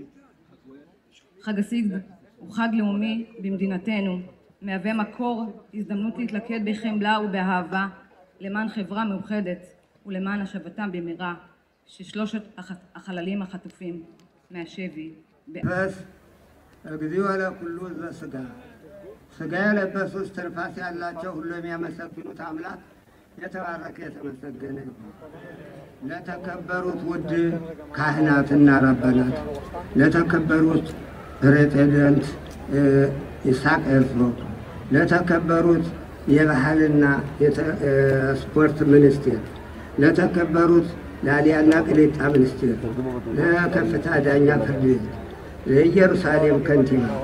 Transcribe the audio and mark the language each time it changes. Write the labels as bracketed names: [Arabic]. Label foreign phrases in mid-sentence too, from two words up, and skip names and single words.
[Hebrew] חג הסיגד הוא חג לאומי במדינתנו, מהווה מקור הזדמנות להתלכד בחמלה ובאהבה למען חברה מאוחדת ולמען השבתם במהרה ששלושת החללים החטופים מהשבי [Geez] በስ እግዚኦ ለኩሉ ዘሥጋ [Amharic] ሥጋ የለበሱ እስትንፋስ ያላቸው ሁሉ የሚያመሰግኑት አምላክ የተባረከ የተመሰገነ ይሁን። ለተከበሩት ውድ ካህናትና ረበናት፣ ለተከበሩት ፕሬዚደንት ይስሐቅ ኤርፍሮ፣ ለተከበሩት የባህልና ስፖርት ሚኒስቴር፣ ለተከበሩት ላሊያና ቅሊጣ ሚኒስቴር፣ ለከፍታ ዳኛ ፍርድ ቤት፣ ለኢየሩሳሌም ከንቲባ፣